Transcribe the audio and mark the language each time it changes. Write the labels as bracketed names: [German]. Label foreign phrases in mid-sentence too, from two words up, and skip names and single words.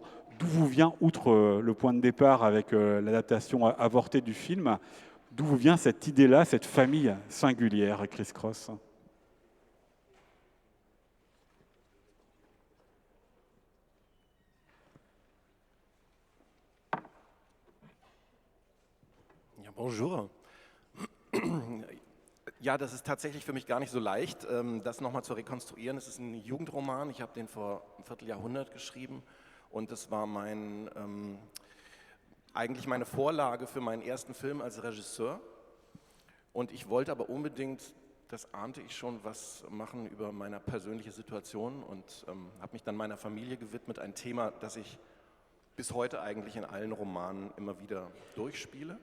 [French] D'où vous vient, outre le point de départ avec l'adaptation avortée du film, d'où vous vient cette idée-là, cette famille singulière, Chris Cross ? [German] Ja, bonjour. Ja, das ist tatsächlich für mich gar nicht so leicht, das nochmal zu rekonstruieren. Es ist ein Jugendroman, ich habe den vor einem Vierteljahrhundert geschrieben und das war eigentlich meine Vorlage für meinen ersten Film als Regisseur. Und ich wollte aber unbedingt, das ahnte ich schon, was machen über meine persönliche Situation und habe mich dann meiner Familie gewidmet, ein Thema, das ich bis heute eigentlich in allen Romanen immer wieder durchspiele.